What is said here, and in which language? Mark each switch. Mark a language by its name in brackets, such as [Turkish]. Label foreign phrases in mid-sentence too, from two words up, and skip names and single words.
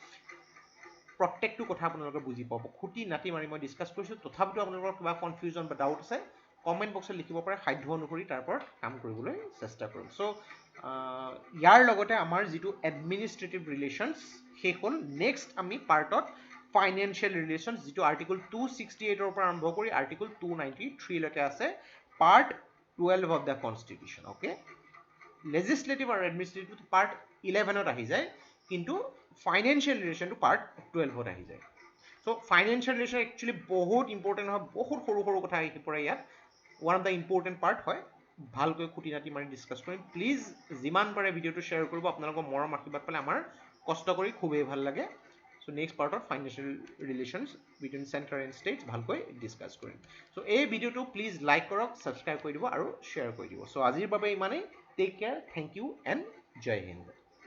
[Assamese] প্ৰত্যেকটো কথা আপোনালোকে বুজি পাব খুটি নাটি মাৰি মই ডিছকাছ কৰিছোঁ তথাপিতো আপোনালোকৰ কিবা কনফিউজন বা ডাউট আছে কমেণ্ট বক্সত লিখিব পাৰে সাধ্য অনুসৰি তাৰ ওপৰত কাম কৰিবলৈ চেষ্টা কৰিম চ' ইয়াৰ লগতে আমাৰ যিটো [English] administrative relations [Assamese] শেষ হ'ল নেক্সট আমি পাৰ্টত [English] financial relations [Assamese] যিটো আৰ্টিকল 268ৰ পৰা আৰম্ভ কৰি আৰ্টিকল 293লৈকে আছে পাৰ্ট 12 [English] of the constitution okay legislative [Assamese] আৰু administrative part 11ত আহি যায় কিন্তু [English] financial relation to part 12ত [Assamese] আহি যায় [English] so financial relation actually [Assamese] বহুত important হয় বহুত সৰু সৰু কথা আহি পৰে ইয়াত [English] one of the important part [Assamese] হয় ভালকৈ খুটি নাটি মাৰি ডিসকাস কৰিম প্লিজ যিমান পাৰে ভিডিঅটো শ্বেয়াৰ কৰিব আপোনালোকৰ মৰম আশীৰ্বাদ পালে আমাৰ কষ্ট কৰি খুবেই ভাল লাগে [English] So next part of financial relations between center and states [Assamese] ভালকৈ ডিসকাস কৰিম so এই ভিডিওটো প্লিজ লাইক কৰক সাবস্ক্ৰাইব কৰি দিব আৰু শ্বেয়াৰ কৰি দিব so আজিৰ বাবে ইমানেই [English] take care thank you and [Hindi] जय हिंद